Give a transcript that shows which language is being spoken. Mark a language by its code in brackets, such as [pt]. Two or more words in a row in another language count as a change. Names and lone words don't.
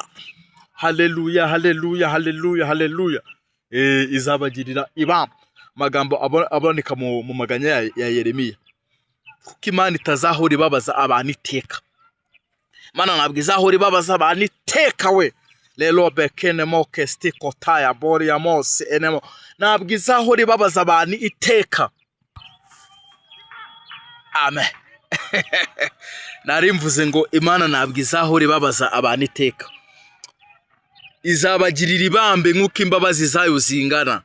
[rw] Haleluya, haleluya, haleluya, haleluya. Izabagirira ibamba. Magambo aboneka mu maganya ya Yeremiya. Kuko Imana itazahora ibabaza abantu iteka. Imana ntabwo izahora ibabaza abantu iteka we. Lelo bekene moke stiko taya bori ya mose enemo. Ntabwo izahora ibabaza abantu iteka. Amen. Narimvuze ngo Imana ntabwo izahora ibabaza abantu iteka. Izabagirira ibambe nk'uko imbabazi zayo zingana.